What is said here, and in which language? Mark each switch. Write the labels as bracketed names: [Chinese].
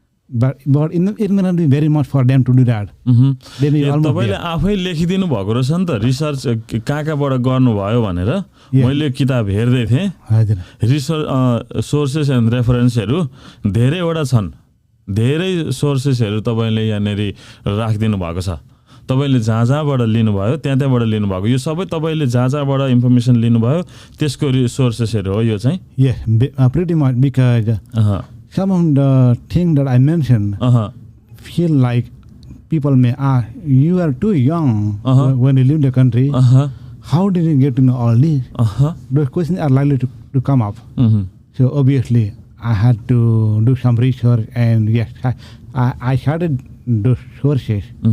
[English] But it may not be very much for them to do that. [Nepali] तपाईले आफै लेखिदिनु भएको रहेछ नि त रिसर्च कहाँबाट गर्नुभयो भनेर मैले किताब हेर्दै थिएँ रिसर्च सोर्सेस एन्ड रेफरेन्सहरू धेरैवटा छन् धेरै सोर्सेसहरू तपाईले यहाँनेरि राखिदिनु भएको छ तपाईले जहाँबाट लिनुभयो त्यहाँबाट लिनुभएको यो सबै तपाईले जहाँबाट इन्फर्मेसन लिनुभयो त्यसको रिसोर्सेसहरू हो यो चाहिँ [English] pretty much because some of the things that I mentioned feel like people may ask, you are too young when you leave the country. How did you get to know all this? Those questions are likely to come up. So obviously, I had to do some research, and yes, I started those sources.